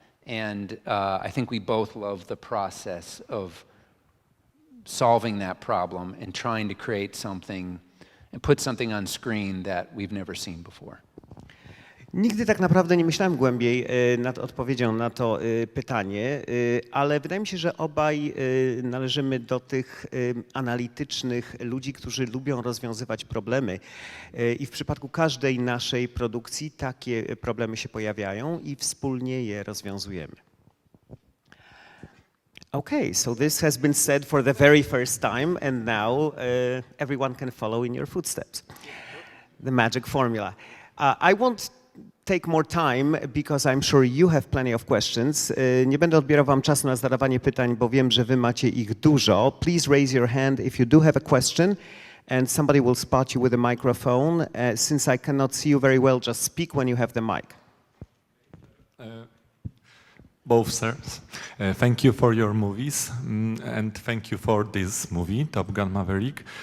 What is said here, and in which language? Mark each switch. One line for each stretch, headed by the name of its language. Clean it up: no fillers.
English: And I think we both love the process of solving that problem and trying to create something and put something on screen that we've never seen before.
Polish: Nigdy tak naprawdę nie myślałem głębiej nad odpowiedzią na to pytanie, ale wydaje mi się, że obaj należymy do tych analitycznych ludzi, którzy lubią rozwiązywać problemy. I w przypadku każdej naszej produkcji takie problemy się pojawiają i wspólnie je rozwiązujemy.
English: Okay, so this has been said for the very first time, and now everyone can follow in your footsteps. The magic formula. I won't take more time because I'm sure you have plenty of questions.
Polish: Nie będę odbierał wam czasu na zadawanie pytań, bo wiem, że wy macie ich dużo.
English: Please raise your hand if you do have a question and somebody will spot you with a microphone. Since I cannot see you very well, just speak when you have the mic. Both sirs. Thank you for your movies and thank you for this movie, Top Gun Maverick.